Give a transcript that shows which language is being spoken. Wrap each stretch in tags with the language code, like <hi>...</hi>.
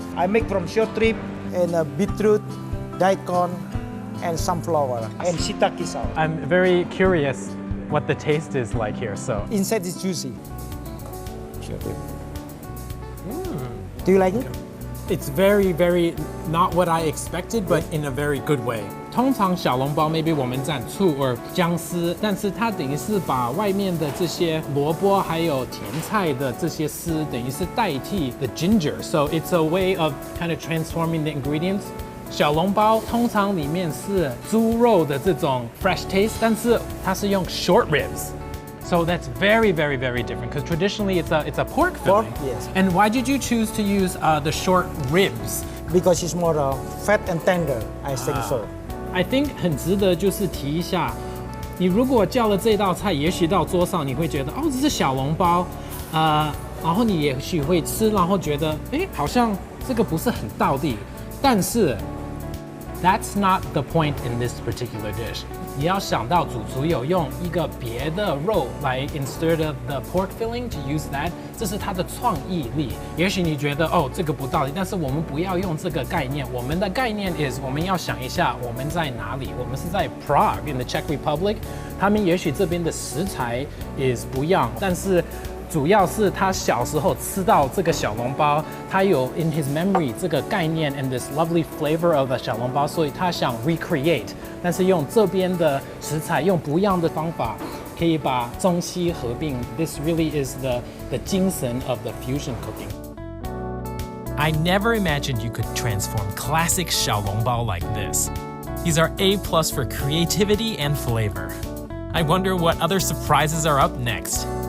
<en>I make from short rib and beetroot, daikon, and sunflower and shiitake sauce. I'm very curious what the taste is like here, so. Inside is juicy. Short rib. Do you like it? It's very, very not what I expected, but in a very good way.</en> <zh>通常小笼包 maybe 我们蘸醋 or 姜丝，但是它等于是把外面的这些萝卜还有甜菜的这些丝，等于是代替 the ginger.</zh> <en>So it's a way of kind of transforming the ingredients.</en> <zh>小笼包通常里面是猪肉的这种 fresh taste, 但是它是用 short ribs.</zh> <en>So that's very, very, very different because traditionally it's a pork filling. Pork, yes. And why did you choose to use the short ribs? Because it's more fat and tender, I think so.</en> <zh>I think 很值得就是提一下，你如果叫了这道菜，也许到桌上你会觉得哦，这是小笼包，然后你也许会吃，然后觉得哎，好像这个不是很道地，但是</zh> <en>That's not the point in this particular dish.</en> <zh>你要想到主厨有用一个别的肉来 instead of the pork filling to use that，这是他的创意力。也许你觉得哦这个不道理，但是我们不要用这个概念。我们的概念 is 我们要想一下我们在哪里？我们是在 Prague in the Czech Republic。他们也许这边的食材 is 不一样，但是主要是他小时候吃到这个小笼包，他有 in his memory 这个概念 and this lovely flavor of a 小笼包，所以他想 recreate，但是用这边的食材，用不一样的方法，可以把中西合并。</zh> <en>This really is the 精神 of the fusion cooking. I never imagined you could transform classic 小笼包 like this. These are A+ for creativity and flavor. I wonder what other surprises are up next.</en>